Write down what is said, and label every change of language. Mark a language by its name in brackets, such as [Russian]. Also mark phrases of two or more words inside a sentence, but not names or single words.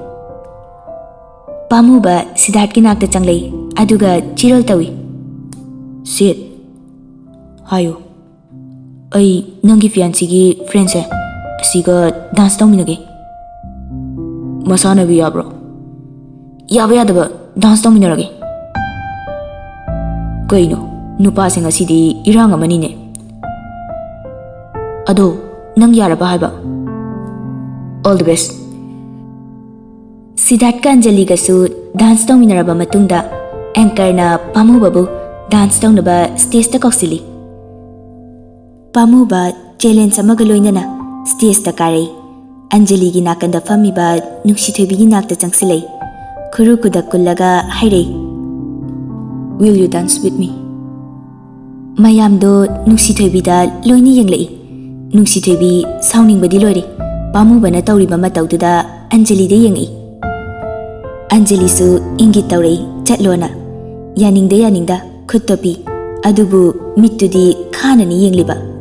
[Manipuri] pamuba Siddharth ki nakta changlei aduga chirol tawi sit hayo ai nangi fiancé gi friend se siga dance tawminage masana bi yabro yaba yadaba dance tawminarage kaino nupa singa sidi irang amani ne ado nang yaraba haiba [English] all the best [Manipuri] Siddharth ka Anjali ga su dance tawminaraba matungda anchor na pamu babu dance tawnaba stage ta koksili pamuba challenge amaga loinana stage ta kare Anjali gi nakanda famiba Nungsithoibi gi nakta changsilei khuru kudak kullaga hairei [English] will you dance with me [Manipuri] mayamdo Nungsithoibi da loini yenglei Nungsithoibi sauning badi lori pamuba na tawriba matawduda Anjali de yengi Anjali su ingi tawrei chatlona yaningda khuttopi adubu mittudi khanani yengliba